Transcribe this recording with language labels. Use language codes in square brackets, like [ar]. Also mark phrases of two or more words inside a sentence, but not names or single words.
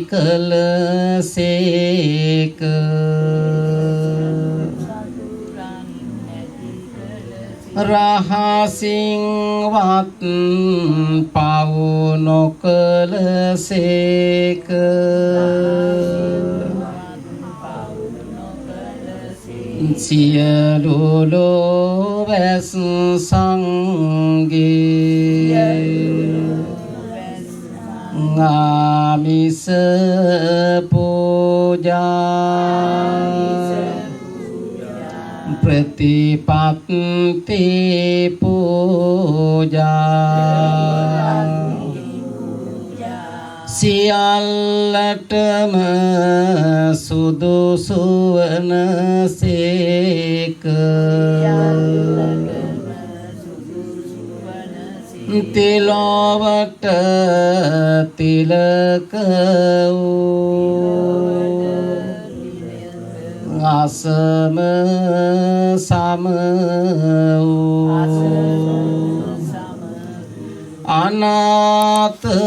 [si] කලසේක රහසින්වත් පව් නොකලසේක සියලු ලොවැස් සංගේ [pi] आमिष पूजा प्रतिपत्ति पूजा [si] සියල්ලටම සුදුසු වනසේක තිලොවට තිලක වූ අසම සම වූ අනාත